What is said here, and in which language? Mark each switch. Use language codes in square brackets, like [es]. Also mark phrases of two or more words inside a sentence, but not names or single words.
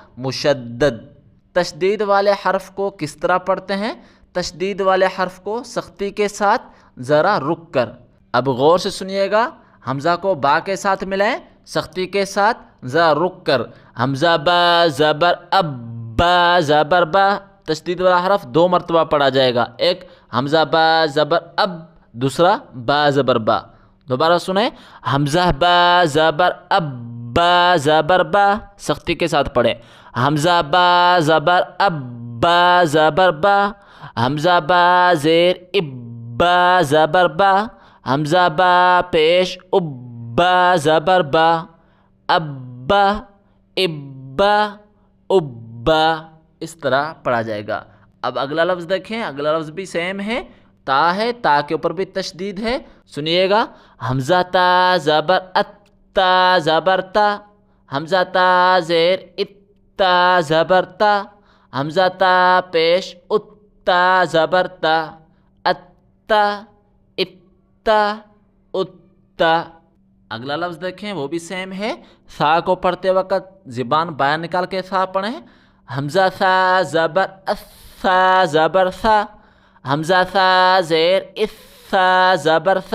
[ur] مشدد۔ تشدید والے حرف کو کس طرح پڑھتے ہیں؟ تشدید والے حرف کو سختی کے ساتھ ذرا رک کر۔ اب غور سے سنیے گا، حمزہ کو با کے ساتھ ملائیں، سختی کے ساتھ ذرا رک کر۔ حمزہ با زبر اب، با زبر با۔ تشدید والا حرف دو مرتبہ پڑھا جائے گا، ایک حمزہ با زبر اب، دوسرا با زبر با۔ دوبارہ سنیں، حمزہ با زبر اب، با زبر با، سختی کے ساتھ پڑھیں۔ حمزہ با زبر اب، با زبر با۔ حمزہ با زیر اب، با زبر با۔ حمزہ با پیش اب، با زبر با۔ ابا ابا ابا، اس طرح پڑھا جائے گا۔ اب اگلا لفظ دیکھیں، اگلا لفظ بھی سیم ہے، تا ہے، تا کے اوپر بھی تشدید ہے۔ سنیے گا، حمزہ تا زبر ات، تا زبر تا۔ حمزہ تا زیر ات، تا زبر تا۔ حمزہ تا پیش ات، تا زبر تا۔ اتا اتا اتا۔ اگلا لفظ دیکھیں، وہ بھی سیم ہے۔ سا کو پڑھتے وقت زبان باہر نکال کے سا پڑھیں۔ حمزہ سا زبر اس، سا زبر سا۔ حمزہ سا زیر اس، سا زبر سا۔